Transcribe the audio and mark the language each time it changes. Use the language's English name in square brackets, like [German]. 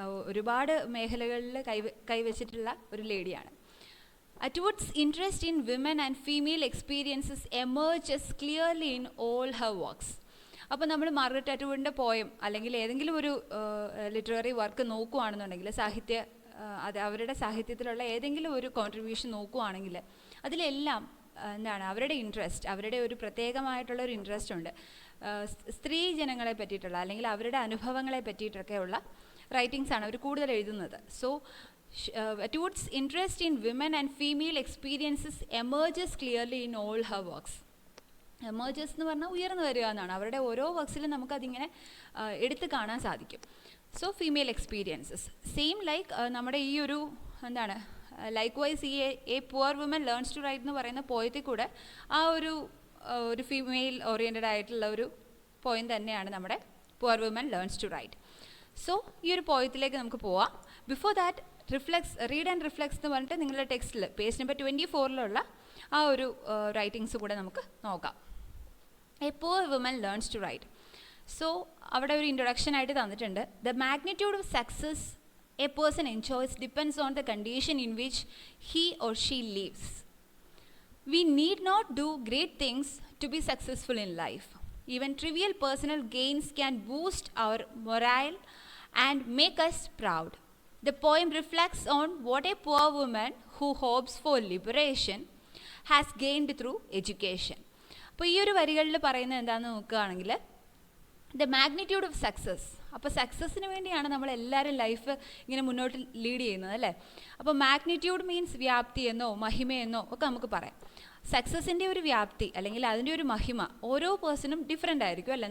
[Malayalam] ഒരുപാട് മേഖലകളിൽ കൈവച്ചിട്ടുള്ള ഒരു ലേഡിയാണ്. [English] Atwood's interest in women and female experiences emerges clearly in all her works. [Malayalam] അപ്പോൾ നമ്മൾ മാർഗരറ്റ് അറ്റ്വുഡിൻ്റെ പോയം അല്ലെങ്കിൽ ഏതെങ്കിലും ഒരു ലിറ്റററി വർക്ക് നോക്കുകയാണെന്നുണ്ടെങ്കിൽ, അവരുടെ സാഹിത്യത്തിലുള്ള ഏതെങ്കിലും ഒരു കോൺട്രിബ്യൂഷൻ നോക്കുകയാണെങ്കിൽ അതിലെല്ലാം അവരുടെ ഇൻട്രസ്റ്റ്, അവരുടെ ഒരു പ്രത്യേകമായിട്ടുള്ളൊരു ഇൻട്രസ്റ്റ് ഉണ്ട്. സ്ത്രീ ജനങ്ങളെ പറ്റിയിട്ടുള്ള അല്ലെങ്കിൽ അവരുടെ അനുഭവങ്ങളെ പറ്റിയിട്ടൊക്കെയുള്ള റൈറ്റിങ്സാണ് അവർ കൂടുതൽ എഴുതുന്നത്. [English] So Atwood's interest in women and female experiences emerges clearly in all her works. [Malayalam] Emerges എന്ന് പറഞ്ഞാൽ ഉയർന്നു വരിക എന്നാണ്. അവരുടെ ഓരോ വർക്സിലും നമുക്കതിങ്ങനെ എടുത്ത് കാണാൻ സാധിക്കും. So female experiences same like നമ്മുടെ ഈ ഒരു ലൈക്ക് വൈസ് ഈ A poor woman learns to right എന്ന് പറയുന്ന പോയത്തിൽ കൂടെ ആ ഒരു ഫീമെയിൽ ഓറിയൻറ്റഡ് ആയിട്ടുള്ള ഒരു പോയിന്റ് തന്നെയാണ് നമ്മുടെ poor woman learns to right. So ഈ ഒരു പോയത്തിലേക്ക് നമുക്ക് പോവാം. Before that read and reflex എന്ന് പറഞ്ഞിട്ട് നിങ്ങളുടെ ടെക്സ്റ്റിൽ പേജ് നമ്പർ 24 ആ ഒരു റൈറ്റിങ്സ് കൂടെ നമുക്ക് നോക്കാം. A poor woman learns to right. So അവിടെ ഒരു ഇൻട്രൊഡക്ഷൻ ആയിട്ട് തന്നിട്ടുണ്ട്. [English] The magnitude of success a person enjoys depends on the condition in which he or she lives. We need not do great things to be successful in life. Even trivial personal gains can boost our morale and make us proud. The poem reflects on what a poor woman who hopes for liberation has gained through education. [Malayalam] അപ്പോൾ ഈ ഒരു വരികളിൽ പറയുന്നത് എന്താണെന്ന് നോക്കുകയാണെങ്കിൽ, [English] The magnitude of success. [Malayalam] അപ്പോൾ സക്സസ്സിന് വേണ്ടിയാണ് നമ്മളെല്ലാവരും ലൈഫ് ഇങ്ങനെ മുന്നോട്ട് ലീഡ് ചെയ്യുന്നത് അല്ലേ. അപ്പോൾ മാഗ്നിറ്റ്യൂഡ് മീൻസ് വ്യാപ്തി എന്നോ മഹിമയെന്നോ ഒക്കെ നമുക്ക് പറയാം. സക്സസിൻ്റെ ഒരു വ്യാപ്തി അല്ലെങ്കിൽ അതിൻ്റെ ഒരു മഹിമ ഓരോ പേഴ്സണും ഡിഫറെൻ്റ് ആയിരിക്കും അല്ലേ.